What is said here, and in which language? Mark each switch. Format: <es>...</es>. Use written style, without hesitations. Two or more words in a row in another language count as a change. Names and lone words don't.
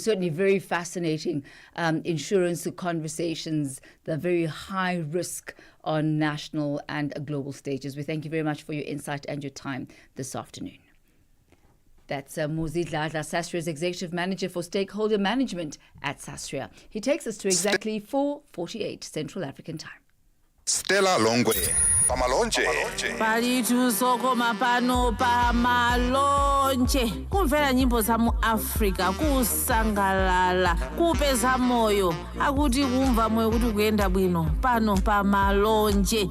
<en>Certainly very fascinating insurance conversations, the very high risk on national and global stages. We thank you very much for your insight and your time this afternoon. That's Muzi Dladla, SASRIA's Executive Manager for Stakeholder Management at SASRIA. He takes us to exactly 4:48 Central African Time.</en> <ny>Stella Longwe, Pamalonje. Palitu soko mapano pamalonje. Kumvera nyimbo za mu Afrika, kusangalala, kupeza moyo. Akuti kumva moyo kuti kuyenda bwino. Pano pamalonje.</ny>